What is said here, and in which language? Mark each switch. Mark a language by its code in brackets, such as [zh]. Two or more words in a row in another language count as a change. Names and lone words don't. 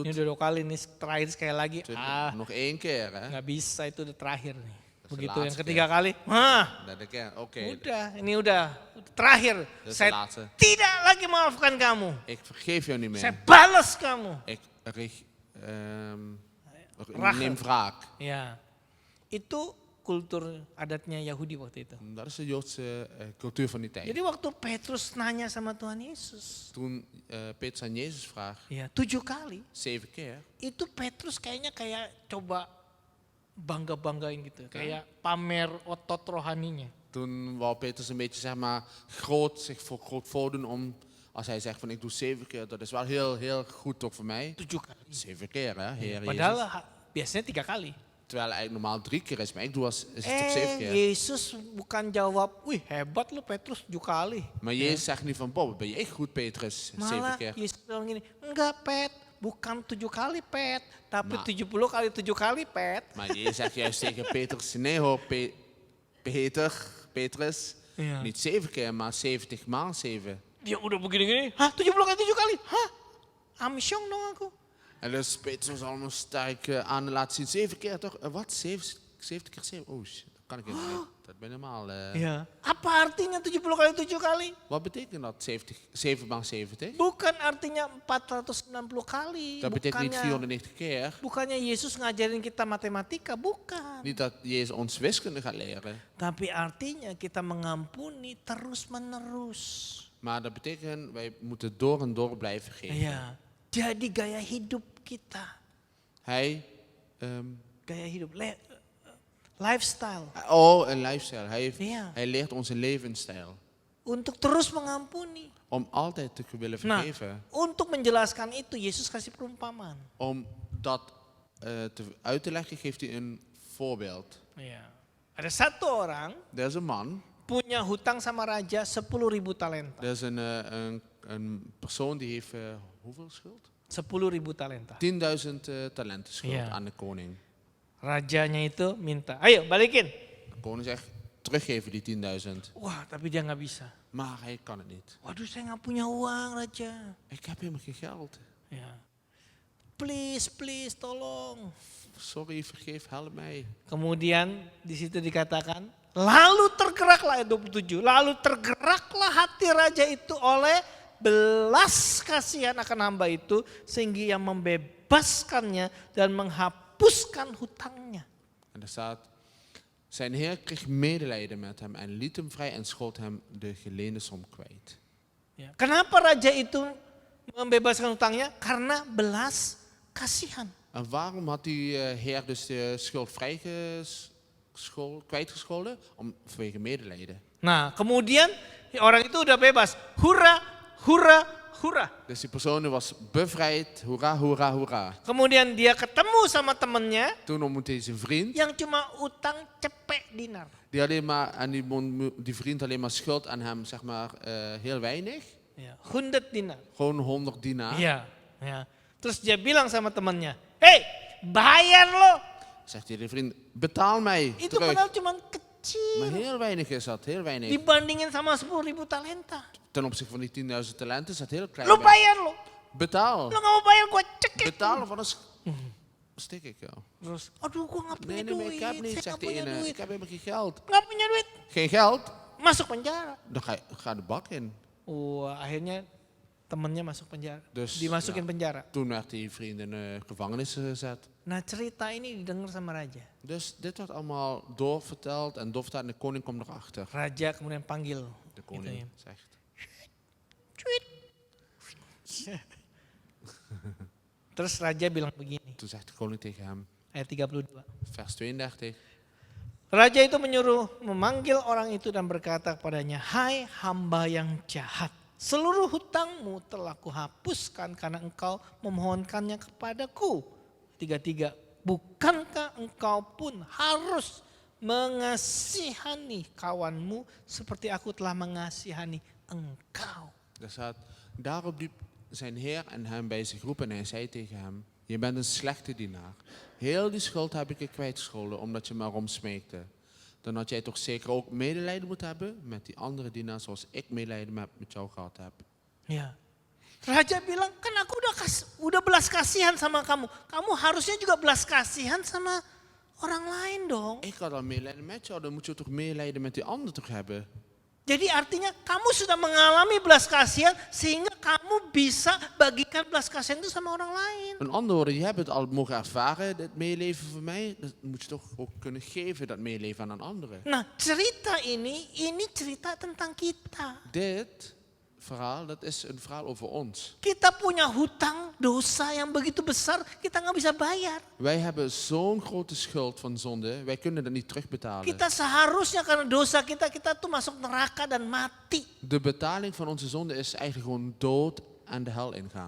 [id] Ini udah 2 kali nih, terakhir sekali lagi. [nl] nog 1 keer. Hè? [id] Nggak bisa, itu udah terakhir nih. [nl] is de [id] Begitu yang [nl] laatste [id] ketiga kali, [nl] Dat ik ken. Oké, [id] udah, ini udah terakhir. [nl] dat is de [id] Saya [nl] laatste. [id] tidak lagi maafkan kamu. [nl] Ik vergeef jou niet [id] Saya [nl] meer. [id] balas kamu. [nl] Ik Rache. neem wraak. [id] Ya, itu kultur adatnya Yahudi waktu itu. [nl] Dat is de Joodse cultuur van die tijd. [id] Jadi waktu Petrus nanya sama Tuhan Yesus, [nl] Toen Petrus aan Jezus vraagt, [id] ya 7 kali, [nl] 7 keer. [id] itu Petrus kayaknya kayak coba bangga-banggain gitu, kayak pamer otot rohaninya. [nl] Toen wou Petrus een beetje zeg maar zich groot voordoen om, als hij zegt van ik doe 7 keer, dat is wel heel goed toch voor mij. [id] 7 kali. [nl] 7 keer hè, Heer [id] Padahal [nl] Jezus. [id] biasanya 3 kali. [nl] Terwijl eigenlijk normaal 3 keer is, maar ik doe is het toch 7 keer. [id] Yesus bukan jawab, wih hebat lu Petrus 7 kali. [nl] Maar Jezus zegt niet van, Bob, ben je echt goed Petrus, 7 [id] Malah [nl] keer. [id] Yesus bilang gini, enggak Pet, bukan 7 kali Pet, tapi [nl] Ma- [id] 70 kali 7 kali Pet. [nl] Maar Jezus zegt juist tegen Petrus, nee hoor, Petrus, Ja. niet 7 keer, maar 70 maal 7. [id] Dia udah begini-gini, hah 70 kali 7 kali, hah amsyong dong aku. [nl] En dus Petrus was allemaal sterk aan de laten zien, 7 keer toch? Wat? 70 keer 7? [en] Oh shit, [nl] dat kan ik helemaal niet. Dat ben normaal. [id] Ya. Apa artinya 70 kali 7 kali? [nl] Wat betekent dat, 7 maal 70? [id] Bukan artinya 490 kali. [nl] Dat betekent niet 490 keer. [id] Bukannya Yesus ngajarin kita matematika, bukan. [nl] Niet dat Jezus ons wiskunde gaat leren. [id] Tapi artinya kita mengampuni terus-menerus. [nl] Maar dat betekent, wij moeten door en door blijven geven. [id] Ya. Jadi gaya hidup kita. [nl] Hij, [id] Gaya hidup, lifestyle. [nl] een lifestyle. Ja. Hij leert ons een levensstijl. [id] Untuk terus mengampuni. [nl] Om altijd te willen [id] Nah, [nl] vergeven. [id] untuk menjelaskan itu Yesus kasih perumpamaan. [nl] Om dat uit te leggen geeft hij een voorbeeld. [id] Ya. Ada satu orang [nl] Er is een man, [id] punya hutang sama raja 10.000 talenta. [nl] er is een persoon die heeft hoeveel schuld? [id] 10.000 talenta. [nl] 10.000 talenten schuld Ja. aan de koning. [id] Rajanya itu minta, ayo balikin. [nl] De koning zegt, teruggeven die 10.000. [id] Wah, tapi dia nggak bisa. [nl] Maar hij kan het niet. [id] Waduh, saya nggak punya uang, Raja. [nl] Ik heb helemaal geen geld. [id] Ya. Please, tolong. [nl] Sorry, vergeef, help mij. [id] Kemudian di situ dikatakan, lalu tergeraklah ayat 27. Lalu tergeraklah hati raja itu oleh belas kasihan akan hamba itu sehingga ia membebaskannya dan menghapuskan hutangnya. [nl] En er staat, zijn heer kreeg medelijden met hem en liet hem vrij en schold hem de geleende som kwijt. [id] Ya. Kenapa raja itu membebaskan hutangnya? Karena belas kasihan. [nl] En waarom had die heer dus de schuld kwijtgescholden? Vanwege medelijden. [id] Nah, kemudian orang itu udah bebas. Hurra, hurra, hurra. [nl] Dus die persoon was bevrijd, hoera, hoera, hoera. [id] Kemudian dia ketemu sama temennya [nl] Toen ontmoette hij zijn vriend. [id] yang cuma utang cepek dinar. [nl] Die alleen maar, en die vriend alleen maar schuld aan hem, zeg maar, heel weinig. [id] Ya, 100 dinar. [nl] Gewoon 100 dinar. [id] Iya, ya. Terus dia bilang sama temannya, "Hei, bayar lo." [nl] Zegt hij de vriend, betaal mij [id] Itu [nl] terug. [id] padahal cuma [nl] Maar [id] kecil [nl] heel weinig is dat, heel weinig. [id] dibandingin sama 10.000 talenta. [nl] Ten opzichte van die 10.000 talenten is dat heel klein. [id] Lo [nl] bij. [id] bayar lo. [nl] Betaal. [id] Lo nggak mau bayar gua cekek. [nl] Betaal of anders stik ik jou. [id] Terus, aduh gua nggak punya [nl] Nee, maar [id] duit. [nl] ik heb niet, [id] Saya [nl] zegt [id] nggak [nl] die [id] punya [nl] ene. [id] duit. [nl] Ik heb helemaal geen geld. [id] Nggak punya duit. [nl] Geen geld? [id] Masuk penjara. [nl] Dan ga de bak in. [id] Akhirnya temennya masuk penjara. [nl] Dus, [id] Dimasukin [nl] ja. [id] penjara. [nl] Toen werd die vriend in de gevangenis gezet. [id] Nah, cerita ini didengar sama raja. [nl] Dus dit wordt allemaal doorverteld en doorverteld en de koning komt erachter. [id] Raja kemudian panggil. [nl] De koning [id] Gitu ya. [nl] zegt. [id] Cuit. Terus raja bilang begini, [nl] Toen zegt de koning tegen hem, [id] ayat 32. [nl] vers 32. [id] Raja itu memanggil orang itu dan berkata kepadanya, "Hai hamba yang jahat, seluruh hutangmu telah kuhapuskan karena engkau memohonkannya kepadaku." 33. Bukankah engkau pun harus mengasihani kawanmu seperti aku telah mengasihani engkau. [nl] Daar staat, daarop liep zijn heer en hem bij zich roepen en hij zei tegen hem, je bent een slechte dienaar. Heel die schuld heb ik je kwijtgescholden omdat je me erom smeekte. Dan had jij toch zeker ook medelijden moeten hebben met die andere dienaar zoals ik medelijden met jou gehad heb. [id] Ya. Raja bilang, kan aku udah belas kasihan sama kamu. Kamu harusnya juga belas kasihan sama orang lain dong. [nl] Ik had al medelijden met jou, dan moet je toch medelijden met die ander toch hebben. [id] Jadi artinya kamu sudah mengalami belas kasihan sehingga kamu bisa bagikan belas kasihan itu sama orang lain. [nl] Een andere woorden, je hebt het al mogen ervaren, het meeleven van mij. Dat moet je toch ook kunnen geven, dat meeleven aan een andere. [id] Nah, cerita ini cerita tentang kita. [nl] Dit verhaal, dat is een verhaal over ons. [id] Kita punya hutang dosa yang begitu besar, kita nggak bisa bayar. [nl] Wij hebben zo'n grote schuld van zonde, wij kunnen dat niet terugbetalen. [id] Kita seharusnya karena dosa kita tuh masuk neraka dan mati. [nl] De betaling van onze zonde is eigenlijk gewoon dood en de hel ingaan.